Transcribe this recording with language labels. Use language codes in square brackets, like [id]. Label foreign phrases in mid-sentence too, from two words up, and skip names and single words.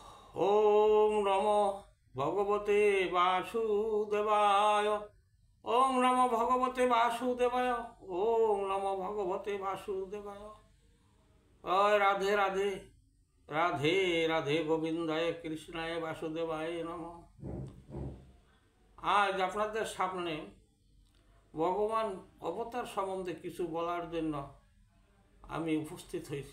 [sa] ওম নমো ভগবতে বাসুদেবায়। ওম নমো ভগবতে বাসুদেবায়। ওম নমো ভগবতে বাসুদেবায়। ওই রাধে রাধে, রাধে রাধে, গোবিন্দায় কৃষ্ণায় বাসুদেবায় নমঃ। [bn] আজ আপনাদের সামনে ভগবান অবতার সম্বন্ধে কিছু বলার জন্য আমি উপস্থিত হয়েছি।